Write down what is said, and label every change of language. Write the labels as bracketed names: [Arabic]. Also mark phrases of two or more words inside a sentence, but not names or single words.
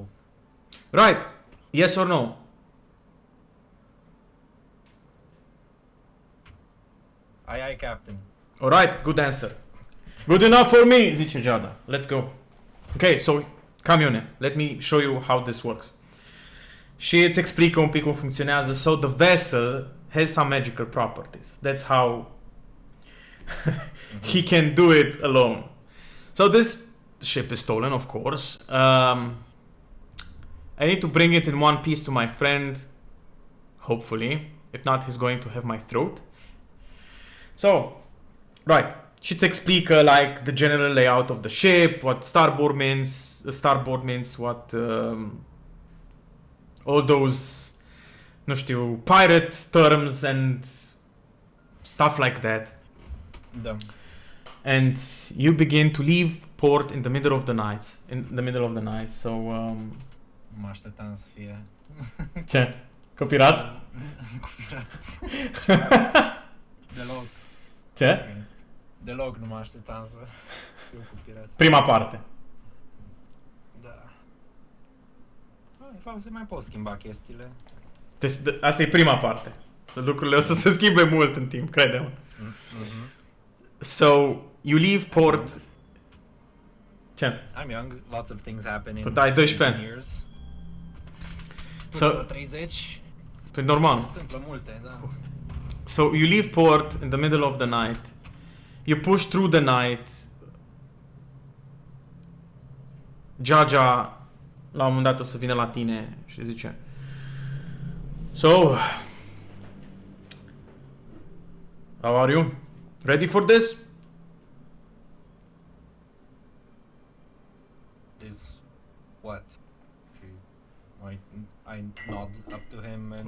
[English] Right. Yes or no? Aye, Captain. Alright, good answer. Good enough for me, zice Giada. Let's go. Ok, so, camione. Let me show you how this works. [Romanian] Și îți explică un pic cum funcționează. [English] So, the vessel has some magical properties. That's how he can do it alone. So, this ship is stolen, of course. I need to bring it in one piece to my friend. Hopefully. If not, he's going to have my throat. So, right. [Romanian] Și îți explică [English] like the general layout of the ship, what starboard means, what all those, [Romanian] nu știu, [English] pirate terms and stuff like that. [Romanian] Da. [English] And you begin to leave port in the middle of the night. So, [Romanian] Mă așteptam să fie... ce? Copirați? Copirați. Deloc. Ce? Deloc nu mă așteptam să fiu cu pirați. Prima parte. Da. De fapt, se mai pot schimba chestiile. Asta e prima parte. So, lucrurile o să se schimbe mult în timp, crede-mă. [English] So, you leave port... [Romanian] Ce? [English] I'm young, lots of things happen in [Romanian] Tu ai 12 ani. [English] years. So, 30. [Romanian] pe normal. Se întâmplă multe, da. [English] So, you leave port in the middle of the night. You push through the night. [Romanian] Jaja la un moment dat o să vină la tine și zice: [English] So, how are you? Ready for this? This... what? I nod up to him and...